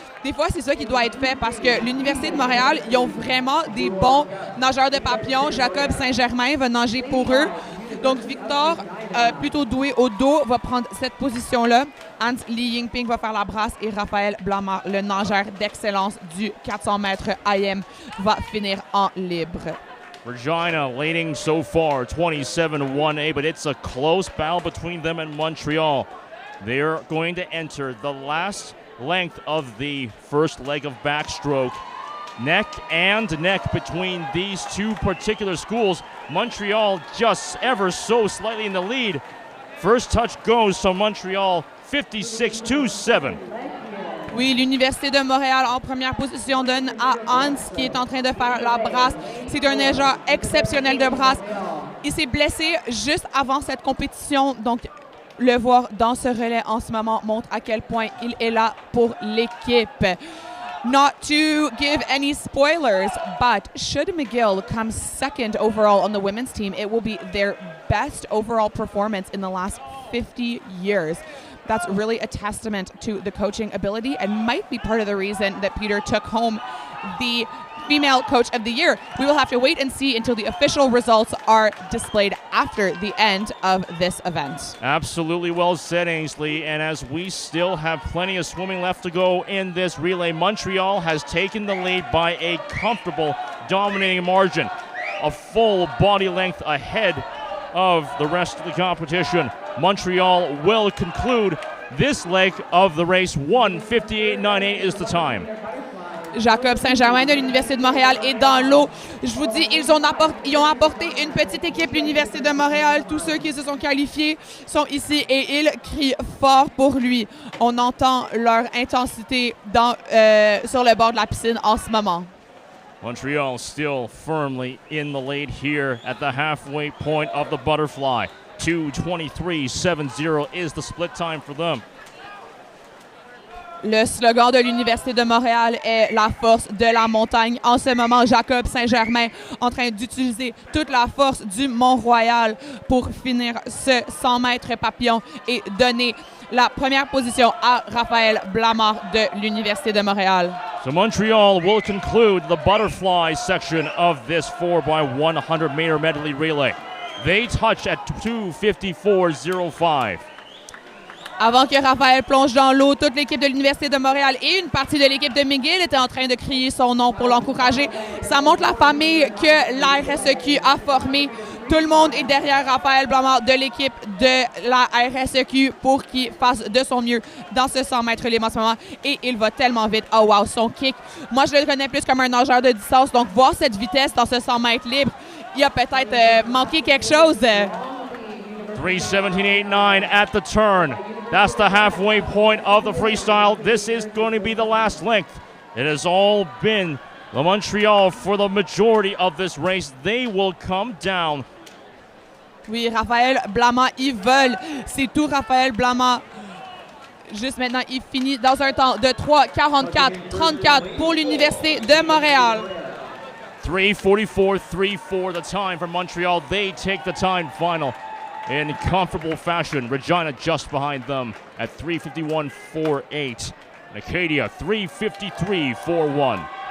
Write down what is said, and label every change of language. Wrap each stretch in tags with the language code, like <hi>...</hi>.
<fr>Des fois, c'est ça qui doit être fait parce que l'Université de Montréal, ils ont vraiment des bons nageurs de papillons. Jacob Saint-Germain va nager pour eux. Donc Victor, plutôt doué au dos, va prendre cette position-là. Hans Li Yingping va faire la brasse et Raphaël Blamar, le nageur d'excellence du 400 mètres IM, va finir en libre.</fr> <en>Regina leading so far 27-1A, but it's a close battle between them and Montreal. They're going to enter the last length of the first leg of backstroke. Neck and neck between these two particular schools. Montreal just ever so slightly in the lead. First touch goes to Montreal, 56-7.</en> <fr>Oui, l'Université de Montréal en première position donne à Hans qui est en train de faire la brasse. C'est un nageur exceptionnel de brasse. Il s'est blessé juste avant cette compétition, donc le voir dans ce relais en ce moment montre à quel point il est là pour l'équipe.</fr> <en>Not to give any spoilers, but should McGill come second overall on the women's team, it will be their best overall performance in the last 50 years. That's really a testament to the coaching ability and might be part of the reason that Peter took home the Female Coach of the Year. We will have to wait and see until the official results are displayed after the end of this event. Absolutely well said, Ainsley. And as we still have plenty of swimming left to go in this relay, Montreal has taken the lead by a comfortable, dominating margin, a full body length ahead of the rest of the competition. Montreal will conclude this leg of the race. 1:58.98 is the time.</en> <fr>Jacob Saint-Germain de l'Université de Montréal est dans l'eau. Je vous dis, ils ont apporté une petite équipe, l'Université de Montréal. Tous ceux qui se sont qualifiés sont ici et ils crient fort pour lui. On entend leur intensité sur le bord de la piscine en ce moment.</fr> <en>Montreal still firmly in the lead here at the halfway point of the butterfly. 2:23.70 is the split time for them.</en> <fr>Le slogan de l'Université de Montréal est la force de la montagne. En ce moment, Jacob Saint-Germain en train d'utiliser toute la force du Mont-Royal pour finir ce 100 mètres papillon et donner la première position à Raphaël Blamard de l'Université de Montréal.</fr> <en>So Montreal will conclude the butterfly section of this 4x100 meter medley relay. They touch at 2:54.05.</en> <fr>Avant que Raphaël plonge dans l'eau, toute l'équipe de l'Université de Montréal et une partie de l'équipe de McGill était en train de crier son nom pour l'encourager. Ça montre la famille que la RSEQ a formée. Tout le monde est derrière Raphaël Blamard de l'équipe de la RSEQ pour qu'il fasse de son mieux dans ce 100 mètres libre en ce moment. Et il va tellement vite. Oh wow, son kick. Moi, je le connais plus comme un nageur de distance. Donc, voir cette vitesse dans ce 100 mètres libre, il a peut-être manqué quelque chose.</fr> <en>3:17.89 at the turn. That's the halfway point of the freestyle. This is going to be the last length. It has all been the Montreal for the majority of this race. They will come down.</en> <fr>Oui, Raphaël Blamard, ils veulent. C'est tout Raphaël Blamard. Juste maintenant, il finit dans un temps de 3:44.34 pour l'Université de Montréal.</fr> <en>3:44.34 the time for Montreal. They take the time final in comfortable fashion. Regina just behind them at 3:51.48. And Acadia 3:53.41.</en>